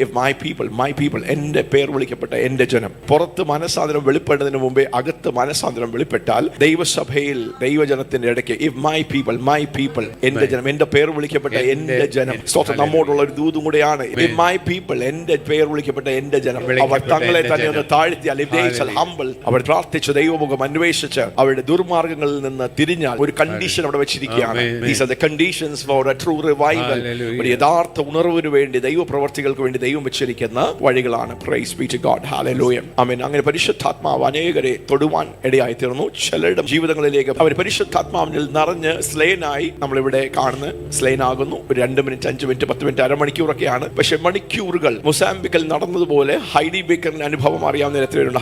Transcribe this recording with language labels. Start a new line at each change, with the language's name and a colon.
English: if my people,
Malayalam: എന്റെ പേർ വിളിക്കപ്പെട്ട എന്റെ ജനം. പുറത്ത് മനസാന്തരം വെളിപ്പെടുന്നതിന് മുമ്പേ അകത്ത് മനസാന്തരം വെളിപ്പെട്ടാൽ ദൈവസഭയിൽ ദൈവജനത്തിന്റെ ഇടയ്ക്ക് ഇഫ് മൈ പീപ്പിൾ, എന്റെ ജനം, എന്റെ പേർ വിളിക്കപ്പെട്ട എന്റെ ജനം. സ്തോത്രം. നമ്മോടുള്ള ഒരു ദൂതും കൂടെയാണ്.
English: if my people,
Malayalam: എന്റെ പേർ വിളിക്കപ്പെട്ട എന്റെ ജനം, അവർ തങ്ങളെ തന്നെ ഒന്ന് താഴ്ത്തിയാൽ,
English: if they shall humble,
Malayalam: അവർ പ്രാർത്ഥിച്ചു ദൈവമുഖം അന്വേഷിച്ച് അവരുടെ ദുർമാർഗങ്ങളിൽ നിന്ന് തിരിഞ്ഞാൽ, ഒരു കണ്ടീഷൻ അവിടെ വെച്ചിരിക്കുകയാണ്.
English: These are the conditions for a true revival.
Malayalam: ഒരു യഥാർത്ഥ ഉണർവിന് വേണ്ടി, ദൈവപ്രവർത്തികൾക്ക് വേണ്ടി ദൈവം വെച്ചിരിക്കുന്ന വഴികളാണ്.
English: Praise be to God. Hallelujah.
Malayalam: ആമേൻ. അങ്ങനെ പരിശുദ്ധാത്മാവ് അനേകരെ തൊടുവാൻ ഇടയായിത്തീർന്നു. ചിലരുടെ ജീവിതങ്ങളിലേക്ക് അവർ പരിശുദ്ധാത്മാവിൽ നിറഞ്ഞ് സ്ലേനായി നമ്മളിവിടെ കാണുന്ന സ്ലേനാകുന്നു. 2 മിനിറ്റ്, 5 മിനിറ്റ്, 10 മിനിറ്റ്, അരമണിക്കൂറൊക്കെയാണ്. പക്ഷെ മണിക്കൂറുകൾ മൊസാംബിക്കിൽ നടന്നതുപോലെ ഹൈഡി ബേക്കറിന്റെ അനുഭവം അറിയാവുന്ന എത്രയുണ്ട്.